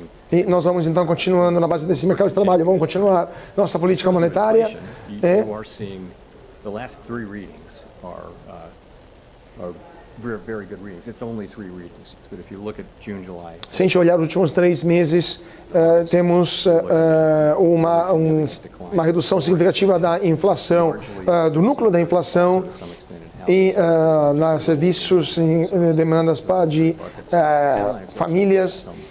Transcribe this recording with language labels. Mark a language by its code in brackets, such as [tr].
[pt] E nós vamos então continuando na base desse mercado de trabalho, vamos continuar nossa política monetária. [en] The last 3 readings are very good readings. It's only 3 readings, but if you look at June, July. [pt] Se a gente olhar os últimos 3 meses, temos uma redução significativa da inflação, do núcleo da inflação e nos serviços e demandas de famílias.